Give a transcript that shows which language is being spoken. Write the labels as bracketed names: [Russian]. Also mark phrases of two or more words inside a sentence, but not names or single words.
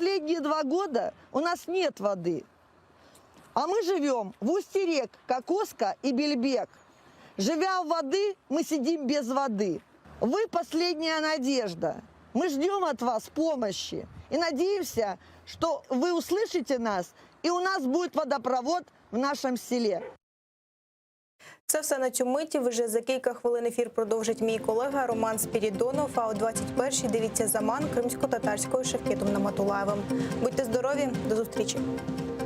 [Russian] Последние 2 года у нас нет воды. А мы живем в устье рек Кокоска и Бельбек. Живя в воды, мы сидим без воды. Вы последняя надежда. Мы ждем от вас помощи и надеемся, что вы услышите нас, и у нас будет водопровод в нашем селе. [Ukrainian] Це все на цю миті. Вже за кілька хвилин ефір продовжить мій колега Роман Спірідонов. А о 21-й дивіться «Заман» кримсько-татарською Шевкетом Наматулаєвим. Будьте здорові, до зустрічі.